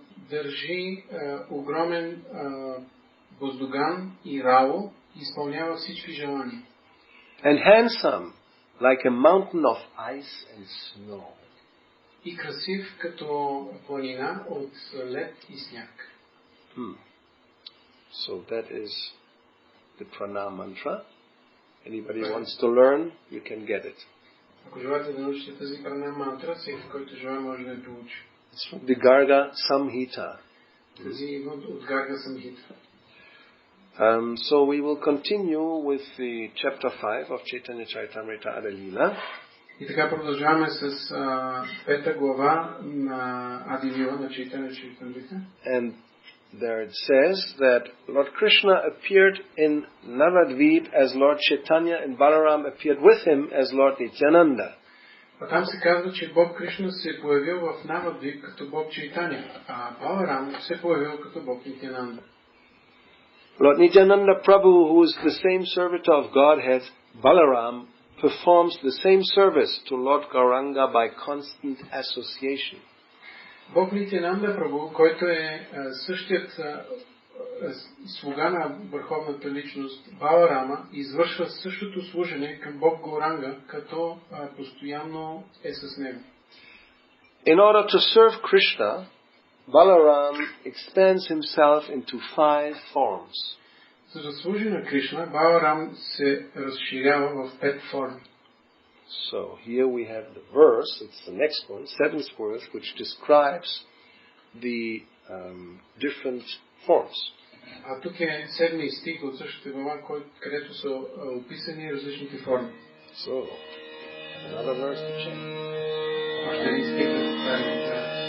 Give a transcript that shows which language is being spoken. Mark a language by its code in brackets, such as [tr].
[bg] държи огромен боздуган и рао и изпълнява всички желания. [en] And handsome, like a mountain of ice and snow. [bg] И красив като планина от лед и сняг. [en] So that is the pranam mantra. Anybody wants to learn, you can get it. [bg] Ако желаете да научите тази пранам мантра, всеки, който желае, може да я получи. [en] It's from the Garga Samhita. [bg] Тази идва от Гарга Самхита. [en] So we will continue with the chapter 5 of Chaitanya Charitamrita Adalila. [bg] И така продължаваме с пета глава на Адилила на Chaitanya Charitamrita. [en] And there it says that Lord Krishna appeared in Navadvip as Lord Chaitanya and Balaram appeared with him as Lord Nityananda. [bg] А там се казва, че Бог Кришна се е появил в Навадвип като Бог Чайтаня, а Баларам се е появил като Бог Нитянанда. [en] Lord Nityananda Prabhu, who is the same servitor of Godhead, Balaram, performs the same service to Lord Gauranga by constant association. [bg] Бог Нитянанда Прабhu, който е същият слуга на върховната личност Баларама, извършва същото служене към Бог Гауранга, като постоянно е с него. [en] In order to serve Krishna, Balaram expands himself into 5 forms. [bg] За да служи на Кришна, Баларам се разширява в 5 форми. [en] So here we have the verse, it's the next one, 7th verse, which describes the different forms. [bg] А тук е 7 стих от същата глава, където са описани различните форми. [en] So, another verse to check. [bg] Още един стих да повторим.